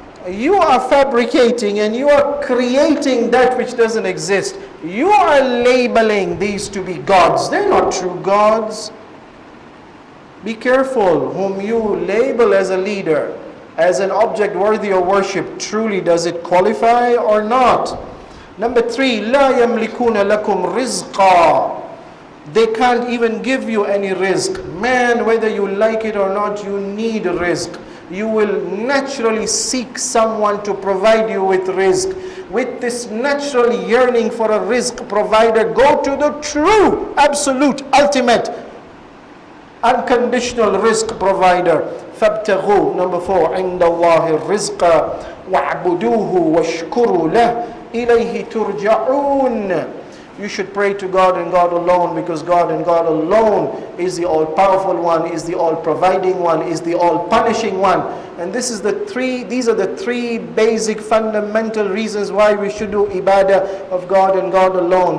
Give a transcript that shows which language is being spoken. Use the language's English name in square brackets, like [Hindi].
[English] You are fabricating and you are creating that which doesn't exist. You are labeling these to be gods. They're not true gods. Be careful whom you label as a leader, as an object worthy of worship. Truly, does it qualify or not? Number 3, [Arabic] لا يملكون لكم رزقا. [English] They can't even give you any rizq. Man, whether you like it or not, you need rizq. You will naturally seek someone to provide you with rizq. With this natural yearning for a rizq provider, go to the true, absolute, ultimate, unconditional rizq provider. [Arabic] فَابْتَغُوا. [English] Number 4, [Arabic] عِنْدَ اللَّهِ الرِّزْقَ وَاعْبُدُوهُ وَاشْكُرُوا لَهُ إِلَيْهِ تُرْجَعُونَ. [English] You should pray to God and God alone, because God and God alone is the all-powerful one, is the all-providing one, is the all-punishing one. And these are the three basic fundamental reasons why we should do ibadah of God and God alone.